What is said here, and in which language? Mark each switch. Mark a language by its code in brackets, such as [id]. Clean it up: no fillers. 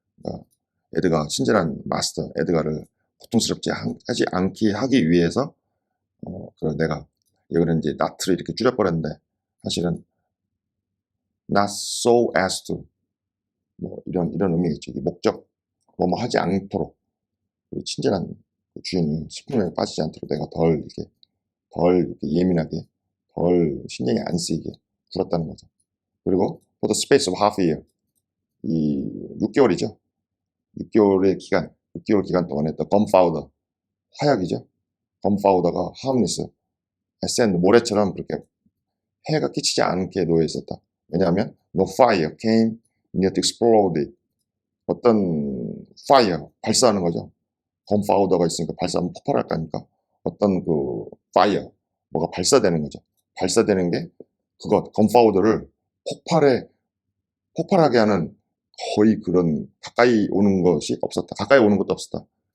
[ko] 그러니까 에드가 친절한 마스터 에드가를 고통스럽지 하지 않게 하기 위해서 그런 내가 여기는 이제 not를 이렇게 줄여버렸는데 사실은 [en] not so as to [ko] 뭐 이런 의미겠죠. 목적 뭐뭐 하지 않도록 친절한 주인이 슬픔에 빠지지 않도록 내가 덜 이렇게 예민하게 덜 신경이 안 쓰이게 굴었다는 거죠. 그리고 [en] for the space of half a year [ko] 이 6개월이죠. 6개월 기간 동안에 또 gunpowder 화약이죠. gunpowder가 [en] harmless sand [ko] 모래처럼 그렇게 해가 끼치지 않게 놓여 있었다. 왜냐하면 [en] no fire came near to explode it. [ko] 어떤 fire 발사하는 거죠. gunpowder가 있으니까 발사하면 폭발할 거 아닙니까? 어떤 그 fire 뭐가 발사되는 거죠. 발사되는 게 그것 gunpowder를 폭발하게 하는 거의 그런 가까이 오는 것이 없었다. 가까이 오는 것도 없었다.